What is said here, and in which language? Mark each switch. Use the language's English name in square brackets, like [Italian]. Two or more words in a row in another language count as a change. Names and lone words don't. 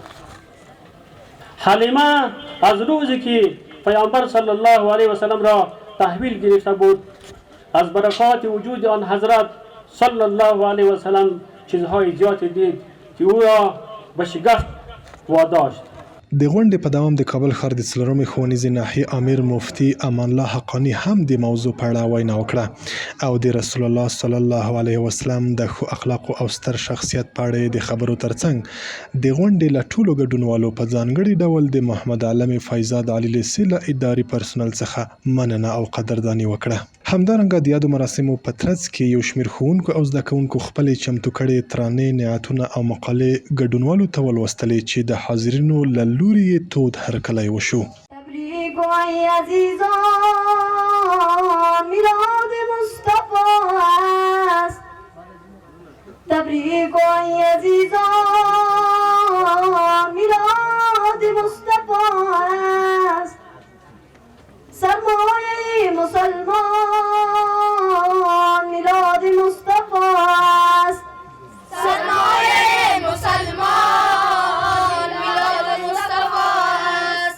[Persian] حلیمه از روزی که پیامبر [Arabic] صلی الله علیه و سلم [Persian] را تحویل گرفته بود از برکات وجود آن حضرت [Arabic] صلی الله علیه و سلم [Persian] چیزهای زیادی دید که او را به شگفت واداشت. [Pashto] د غونډې په دوام د کابل ښار د څلورمې ښوونیزې ناحیې امیر مفتي امان الله حقانی هم د موضوع په اړه وینا وکړه او د رسول الله [Arabic] صلی الله علیه وسلم [Pashto] د ښو اخلاقو او ستر شخصیت په اړه د خبرو ترڅنګ د غونډې له ټولو ګډونوالو په ځانګړي ډول د محمد علم فیضاد علي لیسې له اداري پرسونل څخه مننه او قدرداني وکړه. همدارنګه د یادو مراسمو په ترڅ کې یو شمېر ښوونکو او زده کوونکو خپلې چمتو کړې ترانې، نعتونه او مقالې ګډونوالو ته ولوستلې چې د حاضرینو له لوري یې تود هرکلی وشو. [Persian] تبریک وای عزیزان میلاد مصطفی است، تبریک وای عزیزان میلاد مصطفی است، سرمایه مسلمان میلاد مصطفی است، سرمایه مسلمان میلاد مصطفی است.